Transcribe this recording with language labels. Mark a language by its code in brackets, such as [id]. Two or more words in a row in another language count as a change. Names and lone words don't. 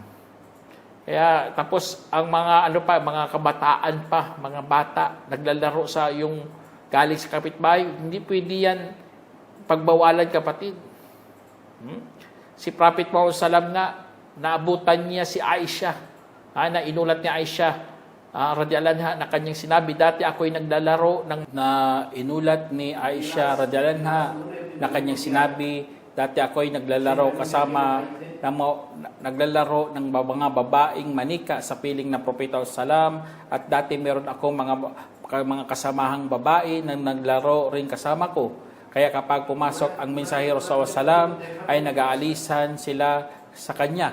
[tl] Kaya tapos ang mga mga kabataan pa, mga bata naglalaro sa yung galing sa kapitbahay, hindi pwede yan pagbawalan, kapatid. Si Prophet Muhammad sallam nga, naabutan niya si Aisha. Na inulat ni Aisha, [ar] رضي الله عنها, [tl] na kanyang sinabi, dati ako'y naglalaro inulat ni Aisha [ar] رضي الله عنها, [tl] na kanyang sinabi, dati ako'y naglalaro naglalaro ng mga babaeng manika sa piling ng Propeta sallam, at dati meron akong mga kasamahang babae na naglaro rin kasama ko. Kaya kapag pumasok ang mensahero SAW ay nag-aalisan sila sa kanya.